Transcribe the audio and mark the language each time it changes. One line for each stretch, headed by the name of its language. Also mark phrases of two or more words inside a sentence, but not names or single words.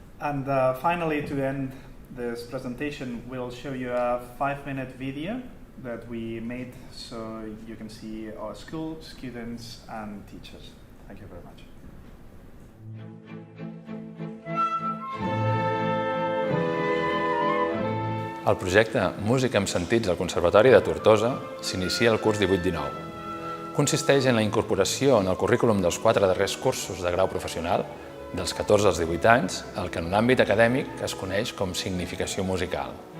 English: And finally, to end this presentation, we'll show you a 5-minute video that we made so you can see our school, students, and teachers. Thank you very much.
Catalan: El projecte Música amb sentits al Conservatori de Tortosa s'inicia el curs 18-19. Consisteix en la incorporació en el currículum dels 4 darrers cursos de grau professional, dels 14 als 18 anys, el que en un àmbit acadèmic es coneix com significació musical.